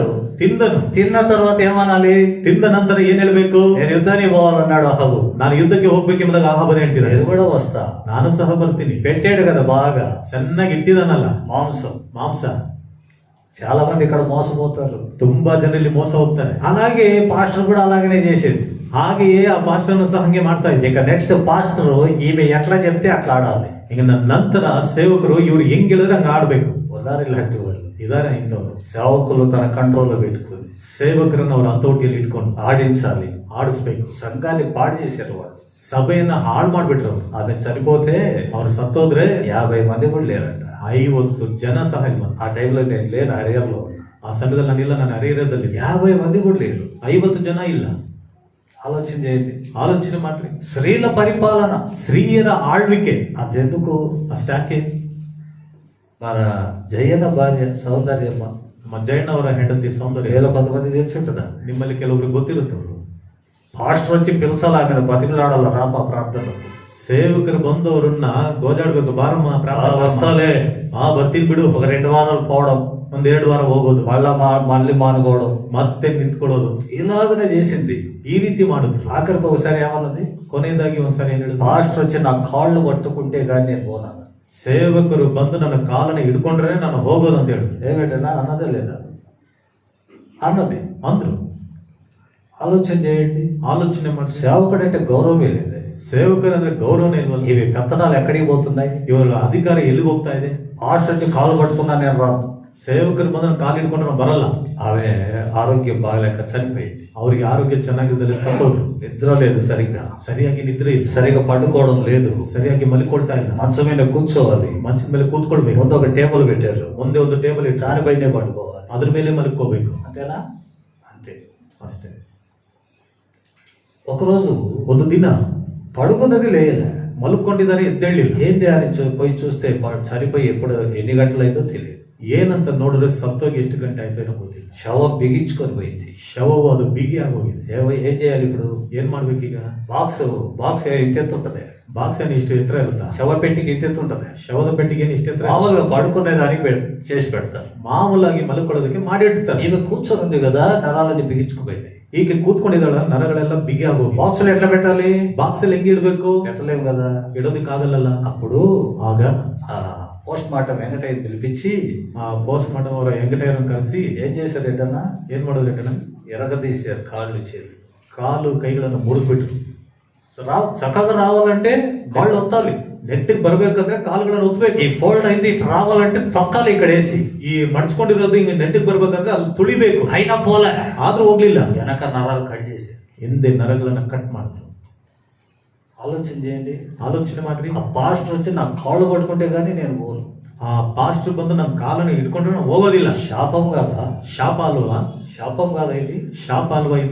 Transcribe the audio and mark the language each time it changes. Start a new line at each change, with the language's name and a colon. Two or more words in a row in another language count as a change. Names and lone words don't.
Kannada: ತಿಂದನು.
Telugu: తిన్న తర్వాత ఏమనాలి?
Kannada: ತಿಂದ ನಂತರ ಏನ್ ಹೇಳ್ಬೇಕು?
Telugu: నేను యుద్ధానికి పోవాలన్నాడు అహబు.
Kannada: ನಾನು ಯುದ್ಧಕ್ಕೆ ಹೋಗ್ಬೇಕೆಂಬುದಾಗ ಆಹಾಬನು ಹೇಳ್ತೀನಿ,
Telugu: నేను కూడా వస్తా.
Kannada: ನಾನು ಸಹ ಬರ್ತೀನಿ.
Telugu: పెట్టాడు కదా బాగా,
Kannada: ಚೆನ್ನಾಗಿ ಇಟ್ಟಿದಾನಲ್ಲ
Telugu: మాంసం.
Kannada: ಮಾಂಸ.
Telugu: చాలా మంది ఇక్కడ మోసపోతారు.
Kannada: ತುಂಬಾ ಜನ ಇಲ್ಲಿ ಮೋಸ ಹೋಗ್ತಾರೆ.
Telugu: అలాగే పాస్టర్ కూడా అలాగనే చేసేది.
Kannada: ಹಾಗೆಯೇ ಆ ಪಾಸ್ಟರ್ನು ಸಹ ಹಂಗೆ ಮಾಡ್ತಾ ಇದ್ದೆ.
Telugu: ఇక
English: next pastor
Telugu: ఈమె ఎట్లా చెప్తే అట్లా ఆడాలి.
Kannada: ಈಗ ನಂತರ ಸೇವಕರು ಇವ್ರು ಹೆಂಗ್ ಹೇಳಿದ್ರೆ ಹಂಗ ಆಡ್ಬೇಕು.
Telugu: ఉదారి లాంటి వాళ్ళు
Kannada: ಇದಾರೆ ಇಂಥವ್ರು.
Telugu: సేవకులు తన కంట్రోల్లో పెట్టుకుని
Kannada: ಸೇವಕರನ್ನ ಅವ್ರ ಹತೋಟಿಯಲ್ಲಿ ಇಟ್ಕೊಂಡು
Telugu: ఆడించాలి,
Kannada: ಆಡಿಸ್ಬೇಕು.
Telugu: సంఘాన్ని పాడు చేశారు వాళ్ళు.
Kannada: ಸಭೆಯನ್ನ ಹಾಳು ಮಾಡ್ಬಿಟ್ರು ಅವ್ರು.
Telugu: ఆమె చనిపోతే
Kannada: ಅವ್ರು సత్తోದ್ರೆ
Telugu: 50 మంది కూడా లేరంట.
Kannada: 50 ಜನ ಸಹ ಇಲ್ಲ.
Telugu: ఆ టైంలో నేను లేను, హరియర్లో.
Kannada: ಆ ಸಮಯದಲ್ಲಿ ನಾನಿಲ್ಲ, ನಾನು ಹರಿಹರದಲ್ಲಿ.
Telugu: 50 మంది కూడా లేరు.
Kannada: 50 ಜನ ಇಲ್ಲ.
Telugu: ఆలోచన చేయండి.
Kannada: ಆಲೋಚನೆ ಮಾಡ್ರಿ.
Telugu: స్త్రీల పరిపాలన,
Kannada: ಸ್ತ್ರೀಯರ ಆಳ್ವಿಕೆ
Telugu: ಅದೆందుకు?
Kannada: ಅಷ್ಟಾಕೆ.
Telugu: మన జయన భార్య సౌందర్యమ్మ,
Kannada: ಮಜ್ಜಯ್ಯನ ಅವರ ಹೆಂಡತಿ ಸೌಂದರ್ಯ
Telugu: వేల కొంతమంది తెలిసి ఉంటుందా?
Kannada: ನಿಮ್ಮಲ್ಲಿ ಕೆಲವರಿಗೆ ಗೊತ್ತಿರುತ್ತವರು.
Telugu: పాస్టర్ వచ్చి పిలసాలి, ఆమెను బతిమలాడాల రామ ప్రార్థనకు.
Kannada: ಸೇವಕರು ಬಂದು ಅವರನ್ನ ಗೋಜಾಡ್ಬೇಕು, ಬಾರಮ್ಮ ಪ್ರಾರ್ಥನೆ
Telugu: వస్తాలే,
Kannada: ಬರ್ತೀನಿ ಬಿಡು.
Telugu: ఒక 2 వారాలు పోవడం,
Kannada: 1-2 ವಾರ ಹೋಗೋದು,
Telugu: మళ్ళీ మానుకోవడం,
Kannada: ಮತ್ತೆ ನಿಂತ್ಕೊಳ್ಳೋದು,
Telugu: ఇలాగనే చేసింది.
Kannada: ಈ ರೀತಿ ಮಾಡಿದ್ರು.
Telugu: ఆఖరికి ఒకసారి ఏమన్నది?
Kannada: ಕೊನೆಯದಾಗಿ ಒಂದ್ಸಾರಿ ಏನ್ ಹೇಳಿದ್ರು?
Telugu: పాస్టర్ వచ్చి నా కాళ్ళు పట్టుకుంటే కానీ నేను పోనా.
Kannada: ಸೇವಕರು ಬಂದು ನನ್ನ ಕಾಲನ್ನ ಹಿಡ್ಕೊಂಡ್ರೆ ನಾನು ಹೋಗೋದು ಅಂತ ಹೇಳಿದ್ರು.
Telugu: ఏమిటన్నా అన్నదే లేదా? అన్నది.
Kannada: ಅಂದ್ರು.
Telugu: ఆలోచన చేయండి.
Kannada: ಆಲೋಚನೆ ಮಾಡಿ.
Telugu: సేవకుడు అంటే గౌరవమే లేదు.
Kannada: ಸೇವಕರಂದ್ರೆ ಗೌರವನೇ ಇಲ್ವಲ್ಲ.
Telugu: ఇవి పెత్తనాలు ఎక్కడికి పోతున్నాయి?
Kannada: ಇವರ ಅಧಿಕಾರ ಎಲ್ಲಿಗೆ ಹೋಗ್ತಾ ಇದೆ?
Telugu: పాస్టర్ వచ్చి కాలు పట్టుకున్నా నేను రాను.
Kannada: ಸೇವಕರು ಬಂದ್ರೆ ಕಾಲು ಹಿಡ್ಕೊಂಡ್ರೆ ನಾನು ಬರಲ್ಲ.
Telugu: ఆమె ఆరోగ్యం బాగలేక చనిపోయింది.
Kannada: ಅವ್ರಿಗೆ ಆರೋಗ್ಯ ಚೆನ್ನಾಗಿದ್ದಲ್ಲಿ ಸತ್ತೋದ್ರು.
Telugu: నిద్ర లేదు సరిగ్గా,
Kannada: ಸರಿಯಾಗಿ ನಿದ್ರೆ ಇಲ್ಲ,
Telugu: సరిగ్గా పండుకోవడం లేదు,
Kannada: ಸರಿಯಾಗಿ ಮಲ್ಕೊಳ್ತಾ ಇಲ್ಲ.
Telugu: మంచం మీద కూర్చోవాలి,
Kannada: ಮಂಚದ ಮೇಲೆ ಕೂತ್ಕೊಳ್ಬೇಕು.
Telugu: ముందు ఒక టేబుల్ పెట్టారు,
Kannada: ಒಂದೇ ಒಂದು ಟೇಬಲ್ ಇಟ್ಟು
Telugu: దానిపైనే పడుకోవాలి.
Kannada: ಅದ್ರ ಮೇಲೆ ಮಲ್ಕೋಬೇಕು.
Telugu: అంతేనా? అంతే.
Kannada: ಅಷ್ಟೇ.
Telugu: ఒకరోజు
Kannada: ಒಂದು ದಿನ
Telugu: పడుకున్నది లేయలే,
Kannada: ಮಲ್ಕೊಂಡಿದ್ದಾರೆ, ಎದ್ದೇಳಿಲ್ಲ.
Telugu: ఏంది అని పోయి చూస్తే చనిపోయి ఎప్పుడు ఎన్ని గంటలైందో తెలియదు.
Kannada: ಏನಂತ ನೋಡಿದ್ರೆ ಸತ್ತೋಗಿ ಎಷ್ಟು ಗಂಟೆ ಆಯ್ತು ಏನೋ ಗೊತ್ತಿಲ್ಲ.
Telugu: శవం బిగించుకొని పోయింది.
Kannada: ಶವವು ಅದು ಬಿಗಿ ಆಗೋಗಿದೆ.
Telugu: ఏం చేయాలి ఇప్పుడు?
Kannada: ಏನ್ ಮಾಡ್ಬೇಕೀಗ?
Telugu: బాక్స్ ఇంతెత్తుంటది,
Kannada: ಬಾಕ್ಸ್ ಏನು ಇಷ್ಟು ಎತ್ತರ ಇರುತ್ತಾ?
Telugu: శవ పెట్టికి ఇంతెత్తుంటది.
Kannada: ಶವದ ಪೆಟ್ಟಿಗೆ ಏನು ಇಷ್ಟು ಎತ್ತರ?
Telugu: మామూలుగా పడుకునే దానికి చేసి పెడతారు.
Kannada: ಮಾಮೂಲಾಗಿ ಮಲ್ಕೊಳ್ಳೋದಕ್ಕೆ ಮಾಡಿರ್ತಾರೆ.
Telugu: ఈమె కూర్చొని ఉంది కదా, నరాలన్నీ బిగించుకుపోయినాయి.
Kannada: ಈಗ ಕೂತ್ಕೊಂಡಿದ್ದಾಳ, ನರಗಳೆಲ್ಲ ಬಿಗಿ ಆಗೋಗಿ.
Telugu: బాక్స్ లో ఎట్లా పెట్టాలి?
Kannada: ಬಾಕ್ಸ್ ಅಲ್ಲಿ ಹೆಂಗೆ ಇಡ್ಬೇಕು?
Telugu: పెట్టలేము కదా,
Kannada: ಇಡೋದಕ್ಕಾಗಲ್ಲ.
Telugu: అప్పుడు
Kannada: ಆಗ
English: post mortem
Telugu: వెంకటయ్య పిలిపించి
Kannada: ಆ
English: post mortem
Kannada: ಅವರ ವೆಂಕಟಯ್ಯನ ಕರೆಸಿ
Telugu: ఏం చేశారు ఏంటన్నా?
Kannada: ಏನ್ ಮಾಡೋದು ವೆಂಕಟ?
Telugu: ఎరగదీశారు కాళ్ళు చేతులు.
Kannada: ಕಾಲು ಕೈಗಳನ್ನು ಮುರಿದ್ಬಿಟ್ರು.
Telugu: చక్కగా రావాలంటే కాళ్ళు ఒత్తాలి.
Kannada: ನೆಟ್ಟಿಗೆ ಬರ್ಬೇಕಂದ್ರೆ ಕಾಲುಗಳನ್ನು ಒತ್ತಬೇಕು.
Telugu: ఈ ఫోల్డ్ అయింది ఇటు రావాలంటే తొక్కాలి ఇక్కడ వేసి.
Kannada: ಈ ಮಡ್ಚ್ಕೊಂಡಿರೋದು ಹಿಂಗೆ ನೆಟ್ಟಿಗೆ ಬರ್ಬೇಕಂದ್ರೆ ಅಲ್ಲಿ ತುಳಿಬೇಕು.
Telugu: అయినా పోలే,
Kannada: ಆದ್ರೂ ಹೋಗ್ಲಿಲ್ಲ.
Telugu: వెనక నరాలు కట్ చేశారు.
Kannada: ಹಿಂದೆ ನರಗಳನ್ನ ಕಟ್ ಮಾಡಿದ್ರು.
Telugu: ఆలోచన చేయండి.
Kannada: ಆಲೋಚನೆ ಮಾಡ್ರಿ.
Telugu: ఆ పాస్టర్ వచ్చి నా కాళ్ళు పట్టుకుంటే గానీ నేను పోను.
Kannada: ಆ ಪಾಸ್ಟರ್ ಬಂದು ನಮ್ಮ ಕಾಲನ್ನು ಹಿಡ್ಕೊಂಡು ನಾವು ಹೋಗೋದಿಲ್ಲ.
Telugu: శాపం కాదా?
Kannada: ಶಾಪ ಅಲ್ವಾ?
Telugu: శాపం కాదా ఇది?
Kannada: ಶಾಪ ಅಲ್ವಾ ಇದು?